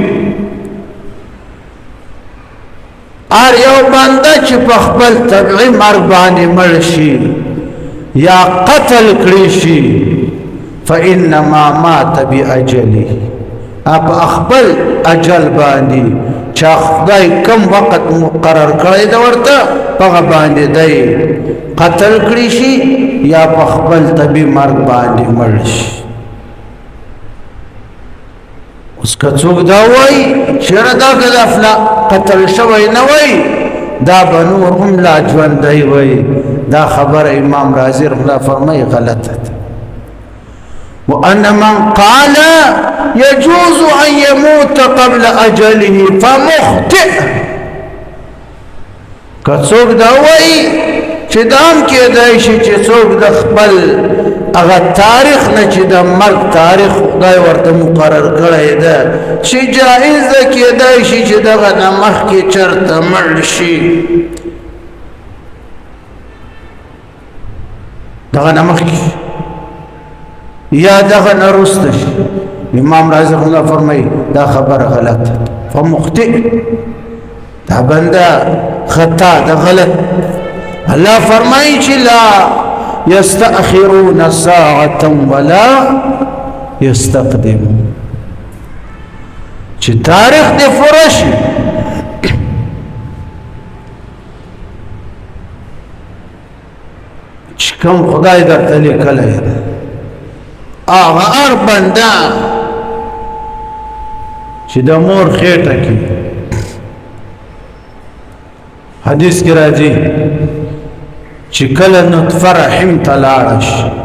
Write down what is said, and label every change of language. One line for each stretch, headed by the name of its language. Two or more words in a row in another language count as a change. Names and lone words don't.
Pashto: ار یو بنده چې په خپل طبيعي مرګ باندې مړ شي یا قتل کړي شي
Arabic: فإنما مات بأجله
Pashto: اپ خپل اجل باندې چې خدای کم وخت مقرر کړی دا ورته په باندې دی قتل کړي شي یا په خپل طبيعي مرګ باندې مړ شي. اوس که څوک دا وایي چېرې دا غفلا قتل شوی نه وای دا بنور هم لا ژوندی وای دا خبر امام رازی
Arabic: رحمه الله
Pashto: فرمایي غلطه ده.
Arabic: وأن من قال يجوز أن يموت قبل أجله فمخطئ
Pashto: که څوک دا وایي چې دام کېدای شي چې څوک د خپل هغه تاریخ نه چې د مرګ تاریخ خدای ورته مقرر کړی ده چې جایز ده کېدای شي چې دغه نه مخکې چېرته مړ شي دغه نه مخکې یا دغه نه وروسته شي. امام رازی
Arabic: رحمه الله
Pashto: فرمایي دا خبره غلطه فمخطئ دا بنده خطا ده غلط. الله فرمایي چې
Arabic: لا يستأخرون ساعة ولا يستقدمون
Pashto: چې تاریخ دې پوره شي چې کوم خدای درته لیکلی ده هغه هر بنده چې د مور خېټه کې حدیث کې راځي چې کله نطفه رحم ته لاړه شي